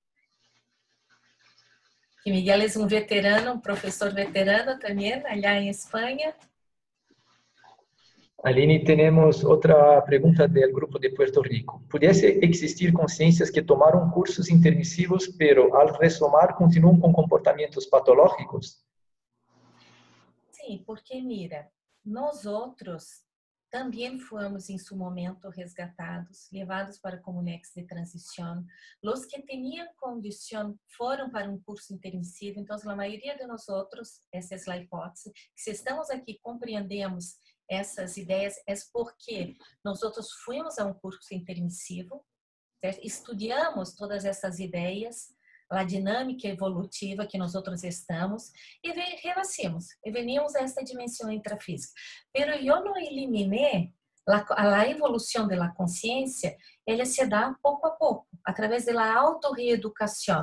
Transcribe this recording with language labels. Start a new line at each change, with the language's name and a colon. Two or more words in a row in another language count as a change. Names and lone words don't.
Portuguese: Que Miguel é um veterano, um professor veterano também, allá em Espanha. Aline, temos outra pergunta do grupo de Puerto Rico. Pudesse existir consciências que tomaram cursos intermissivos,
Spanish: pero al
Portuguese: resomar continuam com comportamentos patológicos? Sim, porque
Spanish: mira,
Portuguese: nós outros
Spanish: también fuimos en su momento resgatados, llevados para Comunex de transición. Los que tenían condición fueron para un curso intermissivo, entonces la mayoría de nosotros, esa es la hipótesis, si estamos aquí
Portuguese: compreendemos essas ideias, é porque
Spanish: nosotros fuimos a
Portuguese: um curso intermissivo, certo? Estudamos todas essas ideias, a dinâmica evolutiva que nós outros estamos e renascimos e venimos a esta dimensão intrafísica. Pero eu não eliminei a evolução da consciência, ela se dá pouco a pouco, através da autorreeducação.